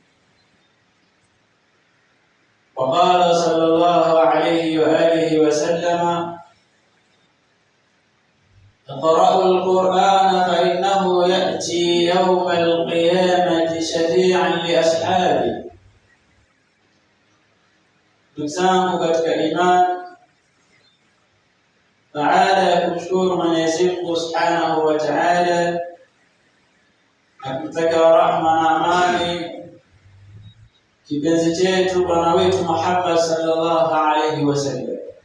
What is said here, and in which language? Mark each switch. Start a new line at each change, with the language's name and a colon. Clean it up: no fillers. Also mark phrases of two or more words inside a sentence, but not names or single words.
Arabic: وقال صلى الله عليه وآله وسلم: اقرأوا القرآن فإنه يأتي يوم القيامة شفيعا لأصحابه.
Swahili: Ndugu zangu katika imani, baada ya kumshukuru Mwenyezi Mungu
Arabic: سبحانه وتعالى
Swahili: na kumtaka rahma na amani kipenzi chetu bwana wetu Muhammad
Arabic: صلى الله عليه وسلم,